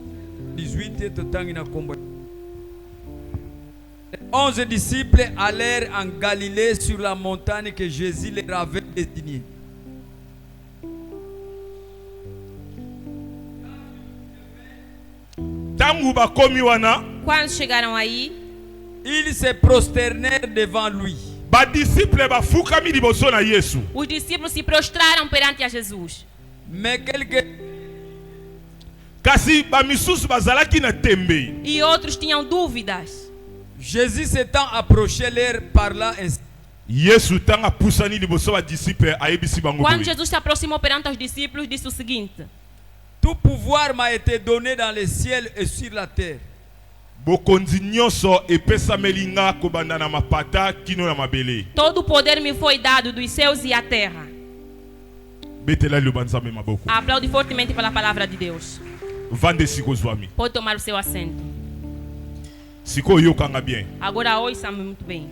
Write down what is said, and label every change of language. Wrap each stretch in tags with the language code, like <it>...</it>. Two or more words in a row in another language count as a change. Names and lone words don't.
<fr>11 disciples allèrent en Galilée sur la montagne que Jésus leur avait désignée.</fr> <pt>Quando chegaram aí,</pt> <fr>ils se prosternèrent devant lui.</fr> <pt>Os discípulos se prostraram perante a Jesus.</pt> <fr>Mais quelques</fr> <pt>e outros tinham dúvidas.</pt> <fr>Jésus s'étant approché leur parla ainsi.</fr> <pt>Quando Jesus se aproximou perante os discípulos, disse o seguinte:</pt> <fr>Tout pouvoir m'a été donné dans le ciel et sur la terre.</fr> <pt>Todo o poder me foi dado dos céus e a terra. Aplaude fortemente pela palavra de Deus. Pode tomar o seu assento. Agora ouça-me muito bem.</pt>